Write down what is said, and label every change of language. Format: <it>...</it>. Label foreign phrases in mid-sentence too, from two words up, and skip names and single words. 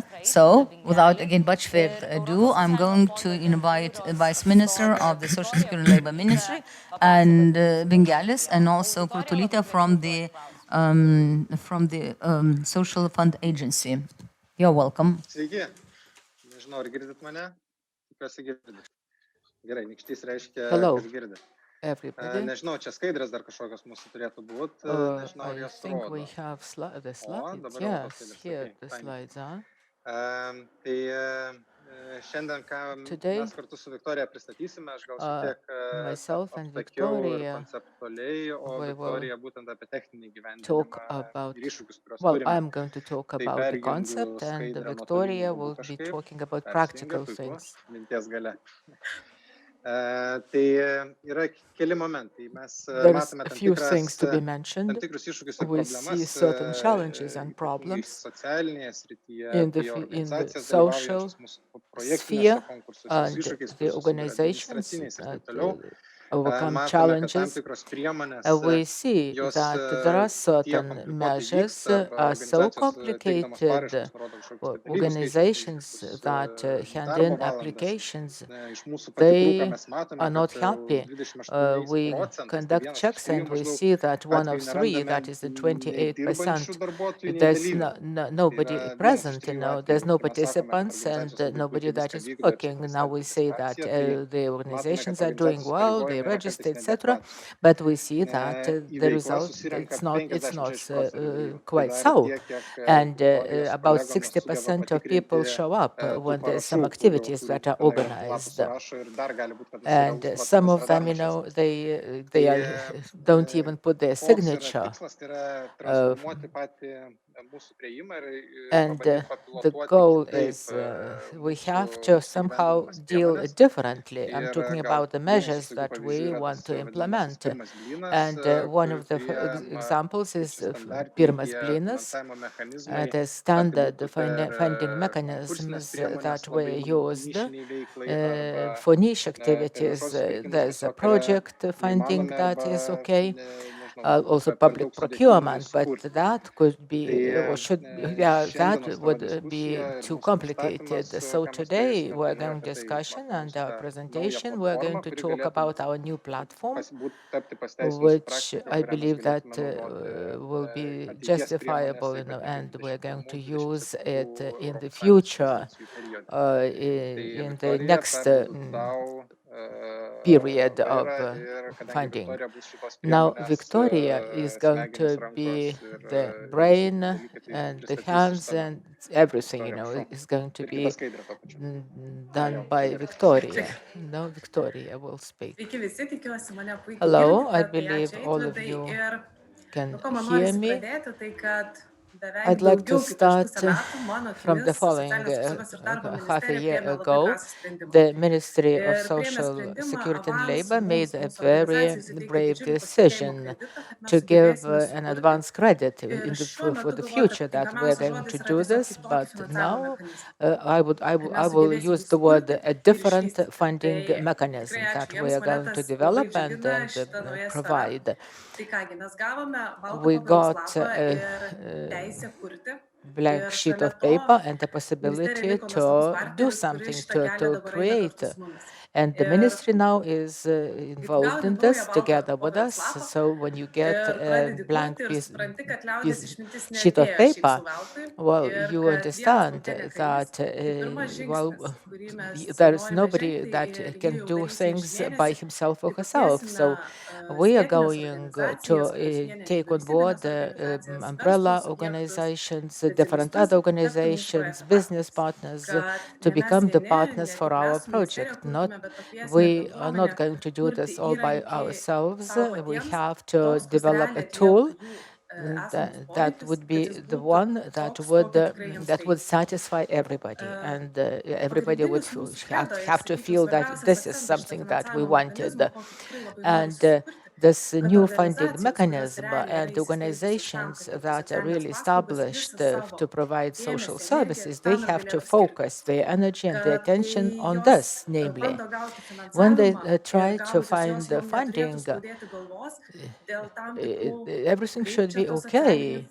<en>So, without again much further ado, I'm going to invite Vice Minister of the Social Security and Labor Ministry and Bengalis, and also Kurtulita from the Social Fund Agency. You're welcome.</en> <lt>Sveiki. Nežinau, ar girdit mane? Tikiuosi girdit. Gerai, nykštys reiškia,</lt> <en>Hello,</en> <lt>kas girdit.</lt> <en>everybody.</en> <lt>Nežinau, čia skaidrės dar kažkokios mūsų turėtų būti. Nežinau, ar</lt> <en>I</en> <lt>jos</lt> <en>think</en> <lt>rodo.</lt> <en>we have the slides.</en> <lt>dabar rodo</lt> <en>Yes,</en> <lt>skaidrės.</lt> <en>here Okay, the fine. slides are.</en> <lt>Tai šiandien, ką</lt> <en>Today,</en> <lt>mes kartu su Viktorija pristatysime, aš gal šiek tiek</lt> <en>myself and</en> <lt>aptakiau ir</lt> <en>Victoria,</en> <lt>konceptualiai, o</lt> <en>we will</en> <lt>Viktorija būtent apie techninį</lt> <en>talk</en> <lt>gyvendinimą</lt> <en>about,</en> <lt>ir iššūkius, kuriuos</lt> <en>well,</en> <lt>turime.</lt> <en>I'm going to talk</en> <lt>Tai</lt> <en>about the</en> <lt>perjungiu</lt> <en>concept, and</en> <lt>skaidrę</lt> <en>Victoria</en> <lt>nuotoliniu</lt> <en>will</en> <lt>būdu</lt> <en>be</en> <lt>kažkaip.</lt> <en>talking about</en> <lt>Persijungia,</lt> <en>practical</en> <lt>puiku,</lt> <en>things.</en> <lt>minties gale. Tai yra keli momentai. Mes</lt> <en>There's</en> <lt>matome</lt> <en>a</en> <lt>tam</lt> <en>few things to be</en> <lt>tam</lt> <en>mentioned.</en> <lt>tikrus iššūkius ir</lt> <en>We see</en> <lt>problemas</lt> <en>certain challenges and</en> <lt>ypatingai</lt> <en>problems</en> <lt>socialinėje srityje,</lt> <en>in</en> <lt>tai</lt> <en>the</en> <lt>organizacijas</lt> <en>social</en> <lt>dalyvaujančias mūsų projektiniuose</lt> <en>sphere</en> <lt>konkursuose,</lt> <en>and</en> <lt>iššūkiais,</lt> <en>the</en> <lt>kur susiduria</lt> <en>organizations</en> <lt>administraciniais ir</lt> <en>that</en> <lt>taip toliau.</lt> <en>overcome</en> <lt>Matome, kad tam</lt> <en>challenges.</en> <lt>tikros priemonės,</lt> <en>We see</en> <lt>jos</lt> <en>that there are</en> <lt>tie</lt> <en>certain</en> <lt>komplikuotai</lt> <en>measures</en> <lt>vyksta, arba</lt> <en>are so</en> <lt>organizacijos teikdamos</lt> <en>complicated.</en> <lt>paraiškas nurodo kažkokius tai dalykus,</lt> <en>Organizations</en> <lt>skaičius,</lt> <en>that hand</en> <lt>darbo</lt> <en>in</en> <lt>valandas.</lt> <en>applications,</en> <lt>Iš mūsų patikrų, ką</lt> <en>they</en> <lt>mes matome,</lt> <en>are not</en> <lt>kad</lt> <en>happy.</en> <lt>28</lt> <en>We</en> <lt>procentais, tai</lt> <en>conduct</en> <lt>vienas iš</lt> <en>checks and</en> <lt>trijų</lt> <en>we</en> <lt>maždaug</lt> <en>see that one of</en> <lt>atvejų</lt> <en>three,</en> <lt>nerandame</lt> <en>that is the</en> <lt>nei</lt> <en>28%,</en> <lt>dirbančių darbuotojų, nei</lt> <en>there's</en> <lt>dalyvių.</lt> <en>nobody</en> <lt>Tai yra vienas iš</lt> <en>present,</en> <lt>trijų</lt> <en>there's</en> <lt>atvejų,</lt> <en>no</en> <lt>kur mes sakome, kad</lt> <en>participants and</en> <lt>organizacijos labai</lt> <en>nobody</en> <lt>puikiai</lt> <en>that</en> <lt>viską</lt> <en>is</en> <lt>vykdo, čia</lt> <en>working. Now we say that</en> <lt>participacija,</lt> <en>the</en> <lt>tai</lt> <en>organizations</en> <lt>matome,</lt> <en>are</en> <lt>kad</lt> <en>doing</en> <lt>organizacijos</lt> <en>well, they</en> <lt>įpareigojimai yra</lt> <en>register,</en> <lt>kartais</lt> <en>etc.</en> <lt>neadekvatūs.</lt> <en>But we see that</en> <lt>Į</lt> <en>the</en> <lt>veiklą</lt> <en>result,</en> <lt>susirenka</lt> <en>it's not</en> <lt>50-60 dalyvių.</lt> <en>quite</en> <lt>Tai dar</lt> <en>so.</en> <lt>tiek, kiek</lt> <en>And</en> <lt>Viktorijos</lt> <en>about</en> <lt>kolegom nesugeba</lt> <en>60% of people</en> <lt>patikrinti</lt> <en>show up</en> <lt>tų</lt> <en>when there's some</en> <lt>parašų,</lt> <en>activities</en> <lt>kurių</lt> <en>that are</en> <lt>tenai lapus</lt> <en>organized.</en> <lt>surašo ir dar gali būt, kad tas</lt> <en>And</en> <lt>realus</lt> <en>some</en> <lt>procentas</lt> <en>of</en> <lt>yra dar</lt> <en>them,</en> <lt>mažesnis.</lt> <en>they don't even put their</en> <lt>Koks yra</lt> <en>signature.</en> <lt>tikslas, tai yra transformuoti patį mūsų priėjimą ir</lt> <en>And</en> <lt>pabandyti</lt> <en>the</en> <lt>papilotuoti</lt> <en>goal</en> <lt>kitaip</lt> <en>is we</en> <lt>mūsų</lt> <en>have to somehow</en> <lt>įgyvendinamas</lt> <en>deal</en> <lt>priemonės.</lt> <en>differently. I'm</en> <lt>Ir</lt> <en>talking</en> <lt>gal</lt> <en>about the</en> <lt>vienas iš</lt> <en>measures</en> <lt>tokių</lt> <en>that we</en> <lt>pavyzdžių yra</lt> <en>want</en> <lt>tas</lt> <en>to</en> <lt>vadinamasis</lt> <en>implement.</en> <lt>pirmas blynas,</lt> <en>And one of the</en> <lt>kurie</lt> <en>examples is</en> <lt>standartiniai</lt> <en>Pirmas</en> <lt>tie</lt> <en>Blynas,</en> <lt>finansavimo mechanizmai,</lt> <en>the standard</en> <lt>būtų per</lt> <en>funding</en> <lt>konkursinės</lt> <en>mechanisms</en> <lt>priemonės</lt> <en>that were</en> <lt>labai</lt> <en>used</en> <lt>nišiniai veiklai arba</lt> <en>for niche</en> <lt>per</lt> <en>activities.</en> <lt>viešuosius pirkimus</lt> <en>There's a</en> <lt>tiesiog yra</lt> <en>project funding</en> <lt>neįmanomi</lt> <en>that</en> <lt>arba</lt> <en>is okay.</en> <lt>nežinau,</lt> <en>Also</en> <lt>per</lt> <en>public</en> <lt>daug sudėtingi</lt> <en>procurement, but</en> <lt>sukurti.</lt> <en>that could be or should, yeah, that</en> <lt>Šiandienos tavo</lt> <en>would</en> <lt>diskusija</lt> <en>be</en> <lt>ir</lt> <en>too</en> <lt>mūsų</lt> <en>complicated.</en> <lt>pristatymas,</lt> <en>So</en> <lt>ką mes</lt> <en>today</en> <lt>turėsime,</lt> <en>we're</en> <lt>tai yra</lt> <en>going</en> <lt>apie tai,</lt> <en>discussion</en> <lt>apie</lt> <en>and</en> <lt>mūsų</lt> <en>our</en> <lt>tą naują</lt> <en>presentation. We're going</en> <lt>platformą,</lt> <en>to</en> <lt>kuri</lt> <en>talk</en> <lt>galėtų</lt> <en>about our new platform,</en> <lt>tapti pasiteisinusiu</lt> <en>which</en> <lt>praktika,</lt> <en>I</en> <lt>kurią mes</lt> <en>believe that</en> <lt>galėtume naudoti</lt> <en>will be</en> <lt>ateities</lt> <en>justifiable,</en> <lt>priemonėse,</lt> <en>and</en> <lt>ypatingai</lt> <en>we're going to</en> <lt>21-27</lt> <en>use it in the</en> <lt>ES</lt> <en>future,</en> <lt>investicijų periode.</lt> <en>in the</en> <lt>Viktorija,</lt> <en>next</en> <lt>perduodu tau</lt> <en>period of</en> <lt>vairą ir kadangi</lt> <en>funding.</en> <lt>Viktorija bus šitos</lt> <en>Now,</en> <lt>priemonės</lt> <en>Victoria is going</en> <lt>smegenys,</lt> <en>to</en> <lt>rankos</lt> <en>be</en> <lt>ir</lt> <en>the</en> <lt>visi</lt> <en>brain</en> <lt>dalykai, tai</lt> <en>and the</en> <lt>pristatys</lt> <en>hands</en> <lt>išsamiau.</lt> <en>and everything,</en> <lt>Viktorija, prašau.</lt> <en>is going to</en> <lt>Ir</lt> <en>be</en> <lt>kita skaidrė tuo pačiu.</lt> <en>done by Victoria. No, Victoria will speak.</en> <lt>Sveiki visi, tikiuosi mane puikiai</lt> <en>Hello,</en> <lt>girdite,</lt> <en>I</en> <lt>tai</lt> <en>believe</en> <lt>ačiū</lt> <en>all of</en> <lt>Eitvidai.</lt> <en>you</en> <lt>Ir</lt> <en>can</en> <lt>nuo ko man</lt> <en>hear</en> <lt>norisi</lt> <en>me.</en> <lt>pradėti, tai kad beveik</lt> <en>I'd like to</en> <lt>daugiau kaip prieš</lt> <en>start</en> <lt>pusę metų mano</lt> <en>from the</en> <lt>akimis</lt> <en>following.</en> <lt>Socialinės apsaugos ir darbo</lt> <en>Half a</en> <lt>ministerija</lt> <en>year</en> <lt>priėmė labai</lt> <en>ago,</en> <lt>drąsų sprendimą.</lt> <en>the Ministry of</en> <lt>Ir priėmė</lt> <en>Social</en> <lt>sprendimą</lt> <en>Security and</en> <lt>avansų</lt> <en>Labor made a</en> <lt>mūsų</lt> <en>very</en> <lt>organizacijai suteikti</lt> <en>brave</en> <lt>didžiulį pasitikėjimo</lt> <en>decision</en> <lt>kreditą, kad mes</lt> <en>to give</en> <lt>sugebėsime</lt> <en>an</en> <lt>sukurti.</lt> <en>advance credit</en> <lt>Ir</lt> <en>in</en> <lt>šiuo</lt> <en>for</en> <lt>metu</lt> <en>the</en> <lt>galvoju,</lt> <en>future</en> <lt>kad</lt> <en>that we're</en> <lt>tinkamiausias</lt> <en>going to</en> <lt>žodis yra</lt> <en>do</en> <lt>tiesiog</lt> <en>this.</en> <lt>kitokį</lt> <en>But</en> <lt>finansavimo</lt> <en>now</en> <lt>mechanizmą.</lt> <en>I</en> <lt>Kad mes</lt> <en>will</en> <lt>sugebėsim</lt> <en>use</en> <lt>jį</lt> <en>the word</en> <lt>sukurti</lt> <en>a</en> <lt>ir</lt> <en>different</en> <lt>išvysti.</lt> <en>funding</en> <lt>Tai</lt> <en>mechanism</en> <lt>tikrai</lt> <en>that</en> <lt>ačiū</lt> <en>we</en> <lt>jiems,</lt> <en>are</en> <lt>mane</lt> <en>going to</en> <lt>tas labai</lt> <en>develop and</en> <lt>džiugina šita nauja sfera.</lt> <en>provide.</en> <lt>Tai kągi, mes gavome baltą</lt> <en>We</en> <lt>popieriaus</lt> <en>got</en> <lt>lapą ir teisę kurti.</lt> <en>blank</en> <lt>Ir</lt> <en>sheet</en> <lt>šalia</lt> <en>of</en> <lt>to</lt> <en>paper and the</en> <lt>ministerija</lt> <en>possibility</en> <lt>liko nuostabus</lt> <en>to do</en> <lt>partneris, kuris</lt> <en>something,</en> <lt>šitą kelią</lt> <en>to</en> <lt>dabar eina</lt> <en>create.</en> <lt>kartu su mumis.</lt> <en>And the</en> <lt>Ir</lt> <en>ministry now is</en> <lt>kai</lt> <en>involved</en> <lt>gauni</lt> <en>in</en> <lt>naują</lt> <en>this</en> <lt>baltą</lt> <en>together with</en> <lt>popieriaus</lt> <en>us.</en> <lt>lapą</lt> <en>So when you get</en> <lt>ir</lt> <en>a</en> <lt>pradedi</lt> <en>blank</en> <lt>kurti ir</lt> <en>piece,</en> <lt>supranti, kad liaudies išmintis</lt> <en>sheet of</en> <lt>neatėjo šiaip</lt> <en>paper,</en> <lt>sau veltui</lt> <en>well,</en> <lt>ir</lt> <en>you</en> <lt>kad vienas</lt> <en>understand</en> <lt>lauke nekarys.</lt> <en>that</en> <lt>Tai pirmas žingsnis, kurį mes</lt> <en>there is</en> <lt>norime</lt> <en>nobody</en> <lt>žengti</lt> <en>that</en> <lt>ir jį</lt> <en>can</en> <lt>jau</lt> <en>do</en> <lt>darysim šį</lt> <en>things by</en> <lt>mėnesį,</lt> <en>himself or</en> <lt>tai</lt> <en>herself.</en> <lt>pakviesime</lt> <en>So we are</en> <lt>skėtines</lt> <en>going to</en> <lt>organizacijas, kurios vienija</lt> <en>take on</en> <lt>nevyriausybines</lt> <en>board</en> <lt>organizacijas,</lt> <en>umbrella</en> <lt>verslo subjektus,</lt> <en>organizations, different</en> <lt>specialistus,</lt> <en>other</en> <lt>tapti mūsų</lt> <en>organizations,</en> <lt>projekto</lt> <en>business</en> <lt>partneriais.</lt> <en>partners,</en> <lt>Kad</lt> <en>to</en> <lt>ne mes</lt> <en>become the</en> <lt>vieni,</lt> <en>partners</en> <lt>ne</lt> <en>for</en> <lt>tik</lt> <en>our</en> <lt>mes su ministerija</lt> <en>project. Not</en> <lt>kurtume, bet pakviesime</lt> <en>We are not</en> <lt>bendruomenę</lt> <en>going to do</en> <lt>kurti</lt> <en>this all by</en> <lt>įrankį</lt> <en>ourselves.</en> <lt>savo</lt> <en>We</en> <lt>patiems,</lt> <en>have to</en> <lt>toks, kas</lt> <en>develop a</en> <lt>realiai</lt> <en>tool</en> <lt>atlieptų jų esamus</lt> <en>that</en> <lt>poreikius,</lt> <en>would</en> <lt>kad</lt> <en>be</en> <lt>jis</lt> <en>the</en> <lt>būtų</lt> <en>one that</en> <lt>toks,</lt> <en>would</en> <lt>kokio tikrai jiems</lt> <en>that would</en> <lt>reikia.</lt> <en>satisfy everybody, and everybody would</en> <lt>Pagrindinis mūsų kredo ir,</lt> <en>have to</en> <lt>sakyčiau,</lt> <en>feel that</en> <lt>svarbiausias</lt> <en>this is</en> <lt>akcentas šito</lt> <en>something that we</en> <lt>finansavimo</lt> <en>wanted.</en> <lt>mechanizmo, kokį tikrai labai</lt> <en>And</en> <lt>norisi sukurti,</lt> <en>this new funding mechanism and organizations that are really established to provide social services, they have to focus their energy and their attention on this, namely, when they try to find the funding, everything should be okay.</en>